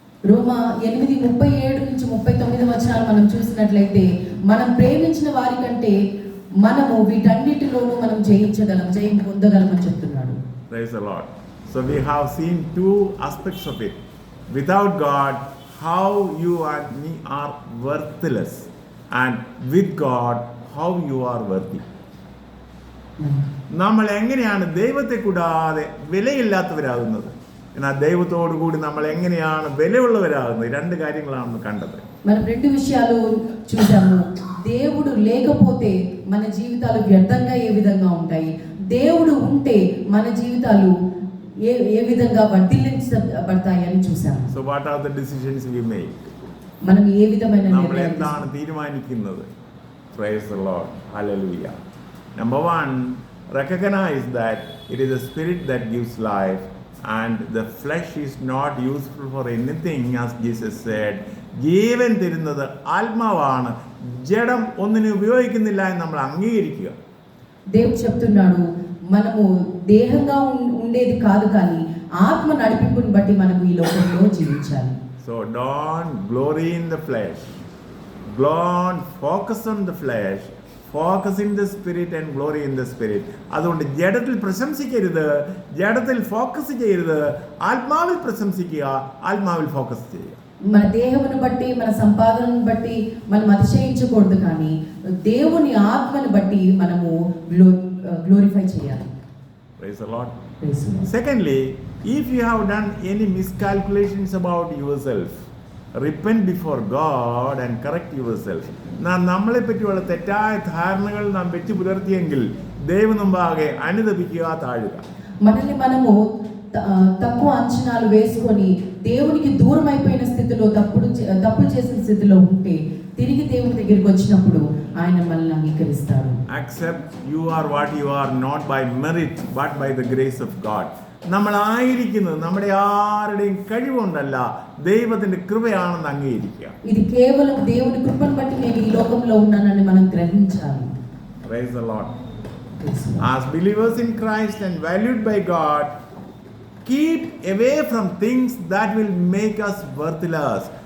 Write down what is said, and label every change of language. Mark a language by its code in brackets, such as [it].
[te] రోమా 8:37 నుంచి 39 వచనాలు మనం చూసినట్లయితే మనం ప్రేమించిన వారి కంటే మనము వీటన్నిటిలోనూ మనం జయం పొందగలమని చెప్తున్నాడు. [en] Praise the Lord. So we have seen two aspects of it. Without God, how you and me are worthless, and with God, how you are worthy. [ml] നമ്മൾ എങ്ങനെയാണ് ദൈവത്തെ കൂടാതെ വിലയില്ലാത്തവരാകുന്നത്, എന്നാൽ ദൈവത്തോടു കൂടി നമ്മൾ എങ്ങനെയാണ് വിലയുള്ളവരാകുന്നത്? രണ്ട് കാര്യങ്ങളാണ് കണ്ടത്. [te] మనం రెండు విషయాలు చూసాము. దేవుడు లేకపోతే మన జీవితాలు వ్యర్థంగా ఏ విధంగా ఉంటాయి, దేవుడు ఉంటే మన జీవితాలు ఏ విధంగా వర్ధిల్లించబడతాయి అని చూసాము. [en] So what are the decisions we make? [te] మనం ఏ విధమైన [ml] നമ്മൾ എന്താണ് തീരുമാനിക്കുന്നത്? [en] Praise the Lord. Hallelujah. Number one, recognize that it is the spirit that gives life and the flesh is not useful for anything, as Jesus said. [ml] ജീവൻ തരുന്നത് ആത്മാവാണ്, ജഡം ഒന്നിനും ഉപയോഗിക്കുന്നില്ല എന്ന് നമ്മൾ അംഗീകരിക്കുക. [te] దేవుడు చెప్తున్నాడు మనము దేహంగా ఉండేది కాదు, కానీ ఆత్మ నడిపింపుని బట్టి మనము ఈ లోకంలో జీవించాలి. [en] So don't glory in the flesh, don't focus on the flesh, focus in the spirit and glory in the spirit. [ml] അതുകൊണ്ട് ജഡത്തിൽ പ്രശംസിക്കരുത്, ജഡത്തിൽ ഫോക്കസ് ചെയ്യരുത്, ആത്മാവിൽ പ്രശംസിക്കുക, ఆత్మావిൽ ഫോക്കസ് ചെയ്യുക. [te] మన దేహమును బట్టి మన సంపాదనను బట్టి మనం అతిశయించకూడదు, కానీ దేవుని ఆత్మను బట్టి మనము గ్లోరిఫై చేయాలి. [en] Praise the Lord. Praise the Lord. Secondly, if you have done any miscalculations about yourself, repent before God and correct yourself. [ml] നമ്മളെ പറ്റിയുള്ള തെറ്റായ ധാരണകൾ നാം വെച്ച് പുലർത്തിയെങ്കിൽ ദൈവം മുമ്പാകെ അനുതപിക്കുക, താഴുക. [te] మనల్ని మనము తక్కువ అంచనాలు వేసుకొని దేవునికి దూరం అయిపోయిన స్థితిలో తప్పులు చేసిన స్థితిలో ఉంటే తిరిగి దేవుని దగ్గరికి వచ్చినప్పుడు ఆయన మనల్ని అంగీకరిస్తాడు. [en] Accept you are what you are, not by merit but by the grace of God. [ml] നമ്മളായിരിക്കുന്നത് നമ്മുടെ ആരുടെയും കഴിവുകൊണ്ടല്ല, ദൈവത്തിന്റെ കൃപയാണെന്ന് അംഗീകരിക്കുക. [te] ఇది కేవలం దేవుని కృపను బట్టి నేను ఈ లోకంలో ఉన్నానని మనం గ్రహించాలి. Praise the Lord. [en] As believers in Christ and valued by God, keep away from things that will make us worthless.